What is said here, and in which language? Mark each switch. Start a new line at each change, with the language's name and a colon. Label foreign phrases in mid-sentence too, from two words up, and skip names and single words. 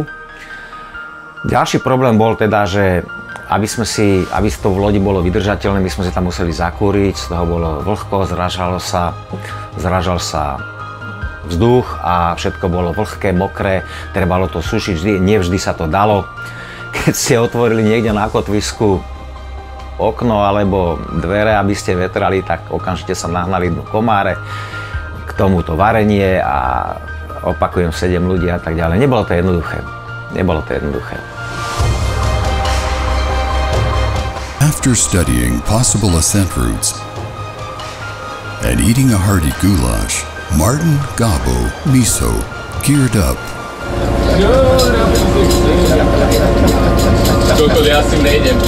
Slovak: Ďalší problém bol teda, že aby to v lodi bolo vydržateľné, my sme si tam museli zakúriť, z toho bolo vlhko, zražal sa vzduch a všetko bolo vlhké, mokré, trebalo to sušiť, nevždy sa to dalo. Keď ste otvorili niekde na kotvisku okno alebo dvere, aby ste vetrali, tak okamžite sa nahnali komáre, k tomuto varenie a opakujem 7 ľudí a tak ďalej. Nebolo to jednoduché.
English: After studying possible ascent routes and eating a hearty goulash, Martin, Gabo, Miso geared up. Totally assimilate him.